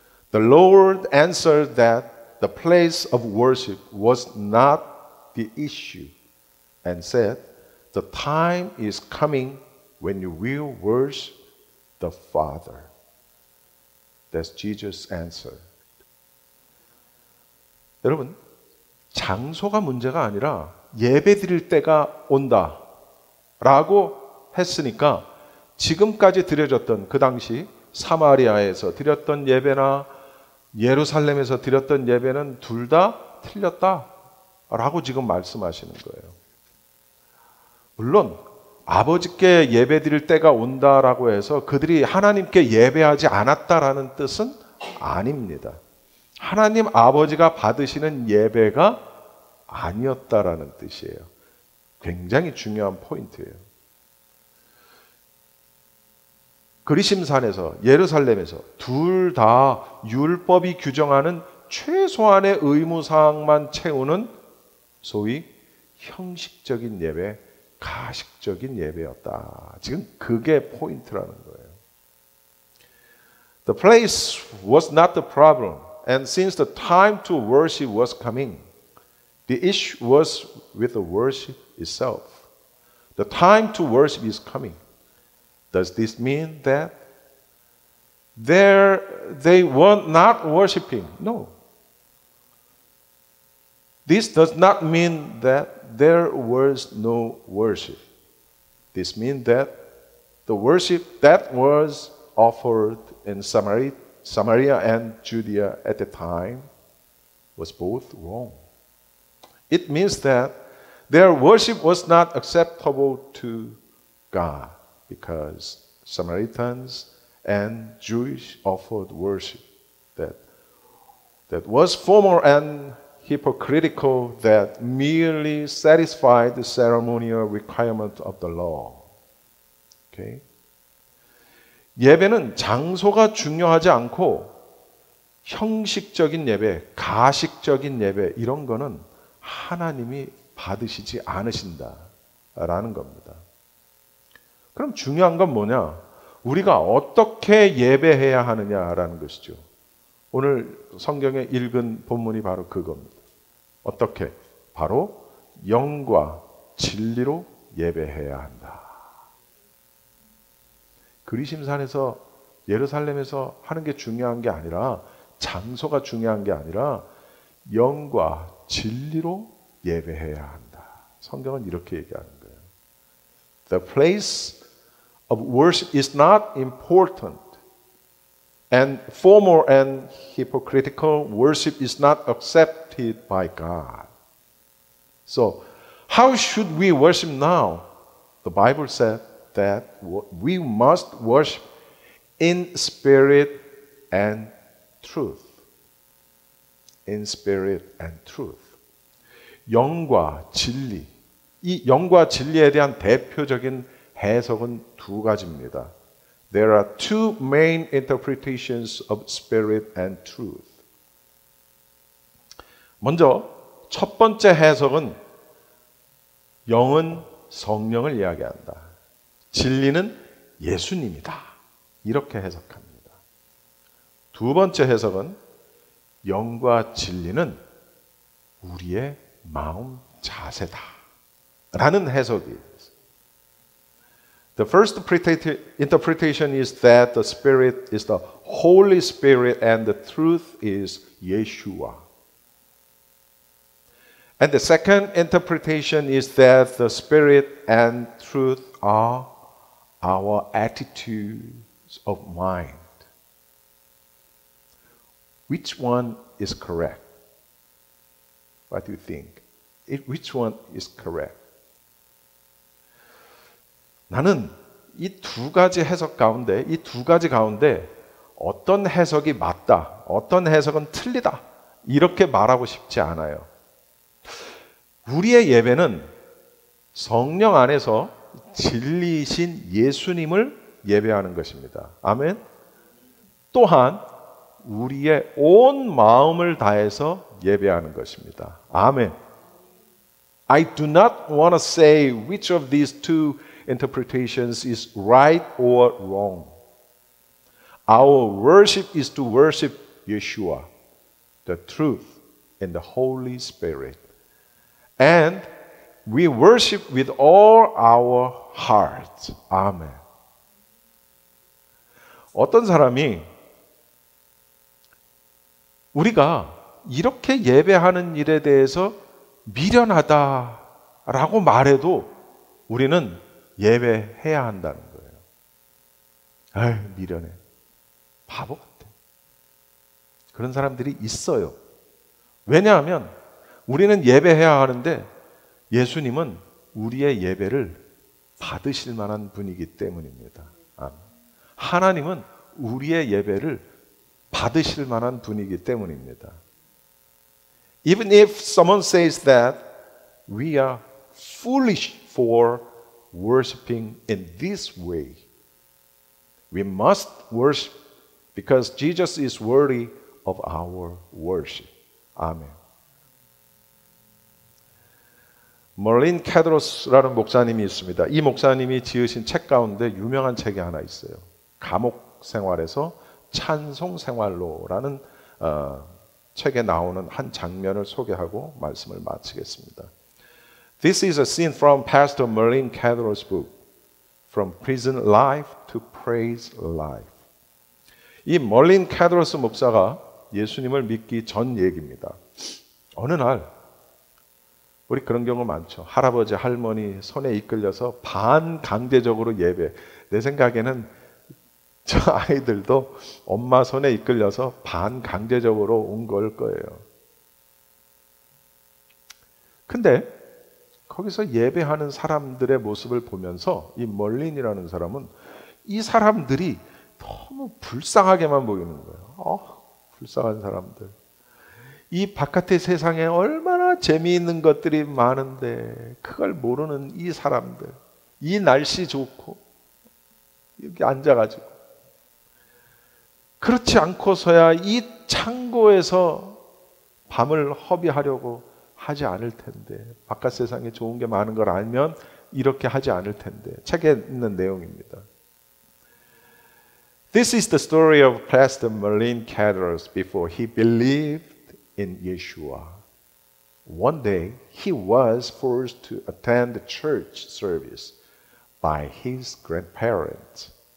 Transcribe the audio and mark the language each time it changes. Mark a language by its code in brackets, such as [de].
[en] The Lord answered that the place of worship was not the issue and said, the time is coming when you will worship the Father That's Jesus' answer. [ko] 여러분, 장소가 문제가 아니라 예배 드릴 때가 온다 라고 했으니까 지금까지 드려졌던 그 당시 사마리아에서 드렸던 예배나 예루살렘에서 드렸던 예배는 둘 다 틀렸다 라고 지금 말씀하시는 거예요. 물론 아버지께 예배 드릴 때가 온다라고 해서 그들이 하나님께 예배하지 않았다라는 뜻은 아닙니다. 하나님 아버지가 받으시는 예배가 아니었다라는 뜻이에요. 굉장히 중요한 포인트예요. 그리심산에서 예루살렘에서 둘 다 율법이 규정하는 최소한의 의무사항만 채우는 소위 형식적인 예배, 가식적인 예배였다. 지금 그게 포인트라는 거예요. [en] The place was not the problem, and since the time to worship was coming, the issue was with the worship itself. The time to worship is coming. Does this mean that they were not worshiping? No. This does not mean that there was no worship. This means that the worship that was offered in Samaria and Judea at the time was both wrong. It means that their worship was not acceptable to God because Samaritans and Jewish offered worship that was formal and hypocritical, that merely satisfied the ceremonial requirement of the law. Okay? [ko] 예배는 장소가 중요하지 않고 형식적인 예배, 가식적인 예배 이런 거는 하나님이 받으시지 않으신다라는 겁니다. 그럼 중요한 건 뭐냐? 우리가 어떻게 예배해야 하느냐라는 것이죠. 오늘 성경에 읽은 본문이 바로 그겁니다. 어떻게? 바로 영과 진리로 예배해야 한다. 그리심산에서 예루살렘에서 하는 게 중요한 게 아니라 장소가 중요한 게 아니라 영과 진리로 예배해야 한다. 성경은 이렇게 얘기하는 거예요. [en] The place of worship is not important. And formal and hypocritical worship is not accepted by God. So, how should we worship now? The Bible said that we must worship in spirit and truth. In spirit and truth. [ko] 영과 진리. 이 영과 진리에 대한 대표적인 해석은 두 가지입니다. [en] There are two main interpretations of spirit and truth. [ko] 먼저 첫 번째 해석은 영은 성령을 이야기한다. 진리는 예수님이다. 이렇게 해석합니다. 두 번째 해석은 영과 진리는 우리의 마음 자세다. 라는 해석이에요. [en] The first interpretation is that the Spirit is the Holy Spirit and the truth is Yeshua. And the second interpretation is that the Spirit and truth are our attitudes of mind. Which one is correct? What do you think? Which one is correct? [ko] 나는 이 두 가지 해석 가운데, 이 두 가지 가운데 어떤 해석이 맞다, 어떤 해석은 틀리다, 이렇게 말하고 싶지 않아요. 우리의 예배는 성령 안에서 진리이신 예수님을 예배하는 것입니다. 아멘. 또한 우리의 온 마음을 다해서 예배하는 것입니다. 아멘. [en] I do not want to say which of these two interpretations is right or wrong. Our worship is to worship Yeshua, the truth, and the Holy Spirit. And we worship with all our hearts. Amen. [ko] 어떤 사람이 우리가 이렇게 예배하는 일에 대해서 미련하다라고 말해도 우리는 예배해야 한다는 거예요. 아유, 미련해. 바보 같아. 그런 사람들이 있어요. 왜냐하면 우리는 예배해야 하는데 예수님은 우리의 예배를 받으실 만한 분이기 때문입니다. 하나님은 우리의 예배를 받으실 만한 분이기 때문입니다. [en] Even if someone says that we are foolish for worshiping in this way, we must worship because Jesus is worthy of our worship. [ko] 아멘. 멀린 캐드로스라는 목사님이 있습니다. 이 목사님이 지으신 책 가운데 유명한 책이 하나 있어요. 감옥 생활에서 찬송 생활로라는 책에 나오는 한 장면을 소개하고 말씀을 마치겠습니다. [en] This is a scene from Pastor Merlin Cadros book, From Prison Life to Praise Life. [ko] 이 멀린 캐드로스 목사가 예수님을 믿기 전 얘기입니다. 어느 날 우리 그런 경우 많죠. 할아버지 할머니 손에 이끌려서 반강제적으로 예배. 내 생각에는 저 아이들도 엄마 손에 이끌려서 반강제적으로 온 걸 거예요. 근데 거기서 예배하는 사람들의 모습을 보면서 이 멀린이라는 사람은 이 사람들이 너무 불쌍하게만 보이는 거예요. 불쌍한 사람들. 이 바깥의 세상에 얼마나 재미있는 것들이 많은데 그걸 모르는 이 사람들. 이 날씨 좋고 여기 앉아가지고 그렇지 않고서야 이 창고에서 밤을 허비하려고 하지 않을 텐데 바깥 세상에 좋은 게 많은 걸 알면 이렇게 하지 않을 텐데 책에 있는 내용입니다. [en] This is the story of Pastor Merlin Cadros before he believed in Yeshua. One day he was forced to attend the church service by his grandparents.